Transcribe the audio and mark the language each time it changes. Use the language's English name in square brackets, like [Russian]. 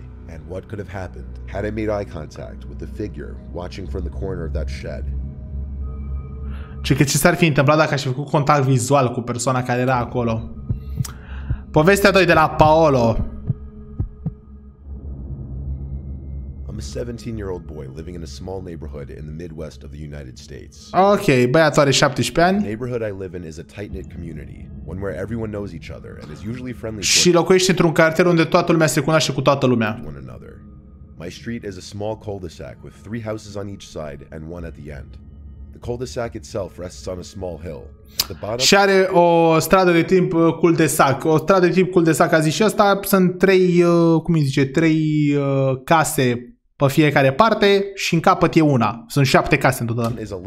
[English] And what could have happened had I made eye contact with the figure watching from the corner of that shed? [Romanian] Ce s-ar fi întâmplat dacă aș fi făcut contact vizual cu persoana care era acolo? Povestea 2 de la Paolo. [English] I'm a 17-year-old boy living in a small neighborhood in the Midwest of the United States. [Romanian] Ok, băiatul are 17 ani. [English] The neighborhood I live in is a tight-knit community, one where everyone knows each other and is usually friendly. [Romanian] Și locuiește într-un cartier unde toată lumea se cunoaște cu toată lumea. [English] My street is a small cul-de-sac with 3 houses on each side and one at the end. The cul-de-sac itself rests on a small hill. [Romanian] Și are o stradă de tip cul-de-sac. O stradă de tip cul-de-sac, a zis și ăsta, sunt 3, cum îi zice, 3 case pe fiecare parte și în capăt e una. Sunt 7 case în total.